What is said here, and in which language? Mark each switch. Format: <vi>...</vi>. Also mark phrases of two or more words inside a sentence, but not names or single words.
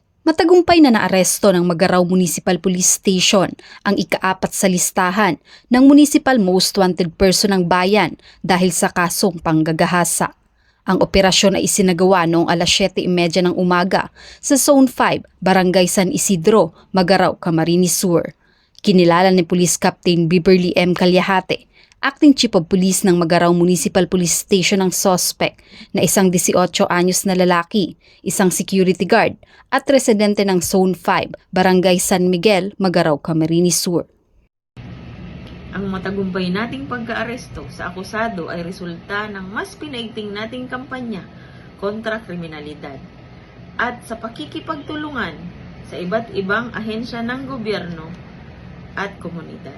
<tl>Matagumpay na naaresto ng Magaraw Municipal Police Station ang ika-4 sa listahan ng Municipal Most Wanted Person ng bayan dahil sa kasong panggagahasa. Ang operasyon ay isinagawa noong alas 7:30 ng umaga sa Zone 5, Barangay San Isidro, Magaraw, Camarines Sur. Kinilala ni Police Captain Beverly M. Calyahate,</tl> <en>Acting Chief of Police</en> <tl>ng Magaraw Municipal Police Station, ang suspect na isang 18 anyos na lalaki, isang</tl> <en>security guard</en> <tl>at residente ng Zone 5, Barangay San Miguel, Magaraw, Camarines Sur. Ang matagumpay nating pagka-aresto sa akusado ay resulta ng mas pinaigting nating kampanya kontra kriminalidad at sa pakikipagtulungan sa iba't ibang ahensya ng gobyerno at komunidad.</tl>